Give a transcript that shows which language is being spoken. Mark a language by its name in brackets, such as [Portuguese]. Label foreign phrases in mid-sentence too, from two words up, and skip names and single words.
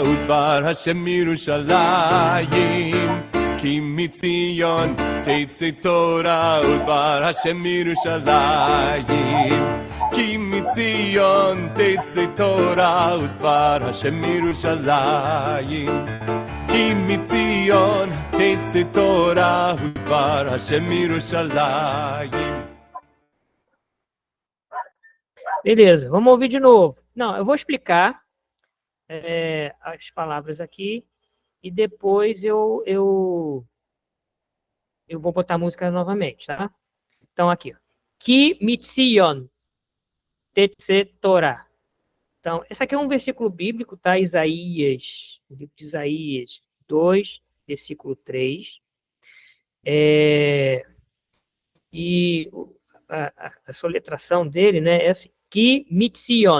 [Hebrew] ודבר השם מירושלים כי מציון תצא תורה ודבר השם מירושלים כי מציון תצא תורה ודבר השם מירושלים כי מציון תצא תורה ודבר השם מירושלים. [Portuguese] Beleza, vamos ouvir de novo. Não, eu vou explicar as palavras aqui e depois eu vou botar a música novamente, tá? Então, aqui, ó. [Hebrew] כי מציון תצא תורה. [Portuguese] Então, esse aqui é um versículo bíblico, tá? Isaías, o livro de Isaías 2, versículo 3. E a soletração dele, né, é assim, [Hebrew] כי מציון.